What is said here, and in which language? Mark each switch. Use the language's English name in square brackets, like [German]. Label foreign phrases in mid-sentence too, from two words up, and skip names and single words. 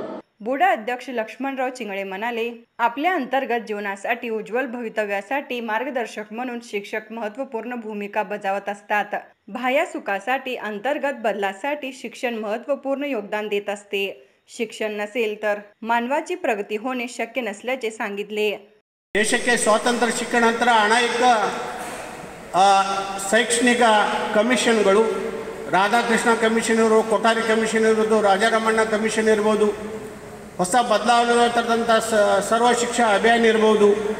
[Marathi] बुडा अध्यक्ष लक्ष्मणराव चिंगळे म्हणाले, आपल्या अंतर्गत जीवनासाठी उज्ज्वल भवितव्यासाठी मार्गदर्शक म्हणून शिक्षक महत्त्वपूर्ण भूमिका बजावत असतात. बाह्य सुखासाठी, अंतर्गत बदलासाठी शिक्षण महत्त्वपूर्ण योगदान देत असते. शिक्षण नसेल तर मानवाची प्रगती होणे शक्य नसल्याचे सांगितले. [Kannada] ದೇಶಕ್ಕೆ ಸ್ವಾತಂತ್ರ್ಯ ಸಿಕ್ಕ ನಂತರ ಅನೇಕ ಶೈಕ್ಷಣಿಕ ಕಮಿಷನ್ಗಳು, ರಾಧಾಕೃಷ್ಣ ಕಮಿಷನ್ ಇರ್ಬೋದು, ಕೊಠಾರಿ ಕಮಿಷನ್ ಇರ್ಬೋದು, ರಾಜಾರಾಮಣ್ಣ ಕಮಿಷನ್ ಇರ್ಬೋದು, ಹೊಸ ಬದಲಾವಣೆ ತರದಂಥ ಸರ್ವ ಶಿಕ್ಷಾ ಅಭಿಯಾನ ಇರ್ಬೋದು,